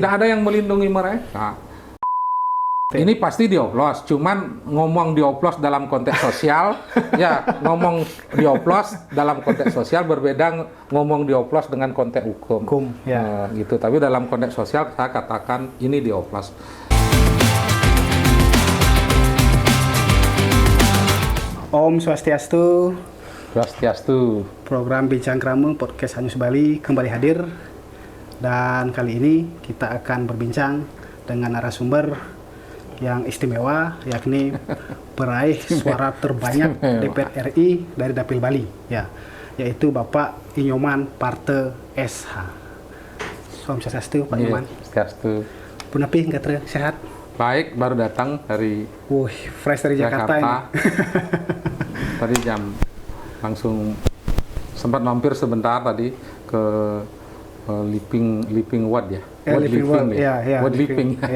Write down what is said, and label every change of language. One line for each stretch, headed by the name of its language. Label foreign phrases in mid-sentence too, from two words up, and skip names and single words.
Indonesian: tidak ada yang melindungi mereka. Ini pasti dioplos, cuman ngomong dioplos dalam konteks sosial, ya ngomong dioplos dalam konteks sosial berbeda ngomong dioplos dengan konteks hukum. Ya. Gitu. Tapi dalam konteks sosial saya katakan ini dioplos.
Balinese: Om Swastiastu. Swastiastu.
Indonesian: Program Bincang Keramu Podcast Hanyus Bali kembali hadir. Dan kali ini kita akan berbincang dengan narasumber yang istimewa, yakni peraih suara terbanyak DPR RI dari Dapil Bali, ya, yaitu Bapak Inyoman Parte SH.
Balinese: Om Swastiastu,
Indonesian: Pak Inyoman. Swastiastu. Punapi, nggak sehat? Baik, baru datang dari Fresh dari Jakarta ini. Tadi langsung sempat mampir sebentar tadi ke Living Ward ya. Living. Ya.